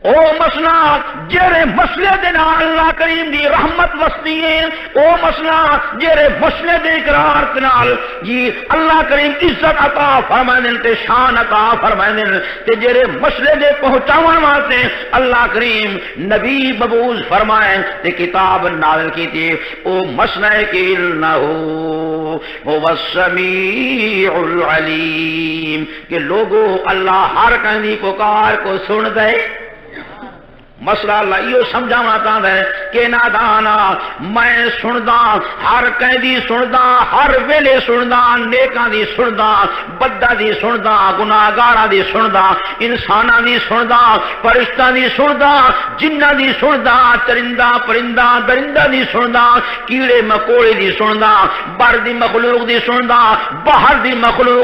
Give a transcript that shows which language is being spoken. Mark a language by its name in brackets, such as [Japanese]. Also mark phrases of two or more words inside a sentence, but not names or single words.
[Saraiki] او مسئلہ جیرے مسئلے دے نال اللہ کریم دی رحمت وسدی ہے، او مسئلہ جیرے مسئلے دے اقرار دے نال جی اللہ کریم عزت عطا فرمائیں تے شان عطا فرمائیں تے جیرے مسئلے دے پہنچاون واسطے اللہ کریم نبی مبعوث فرمائیں تے کتاب نازل کیتی، او مسئلہ کہ انہو [Arabic] هو السمیع العلیم [Saraiki] کہ لوگو اللہ ہر کہیں پکار کو سن دے۔ مسئلہ [Urdu] اللہ یہ سمجھانا چاہتا ہے کہ [Saraiki] نادانا میں سندا ہر کہیں سندا، ہر ویلے سندا، نیکاں دی سندا، بداں دی سندا، گناہگاراں دی سندا، انساناں دی سندا، فرشتاں دی سندا، جناں دی سندا، چرندہ پرندہ درندہ دی سندا، کیڑے مکوڑے دی سندا، بر دی مخلوق دی سندا، باہر دی مخلوق۔